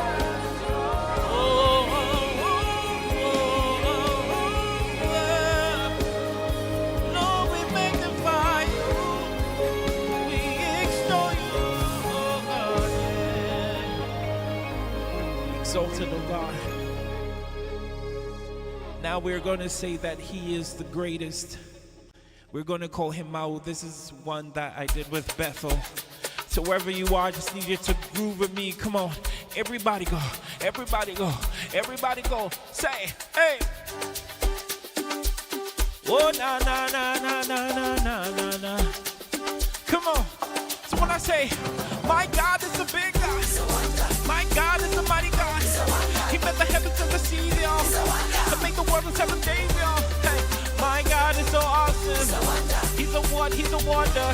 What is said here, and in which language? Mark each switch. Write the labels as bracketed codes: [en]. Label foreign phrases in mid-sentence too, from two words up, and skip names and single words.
[en] Oh, Lord, we magnify you, we extol you, oh God, yeah. Exalted, oh God. Now we're going to say that he is the greatest. We're going to call him out. This is one that I did with Bethel. So wherever you are, I just need you to groove with me. Come on. Everybody go. Everybody go. Everybody go. Say, hey. Oh, na, na, na, na, na, na, na, na, na. Come on. So when I say, my God is a big God. My God is a mighty God. He made the heavens and the sea, y'all. To make the world in 7 days, y'all. Hey, my God is so awesome. He's a wonder. He's a wonder.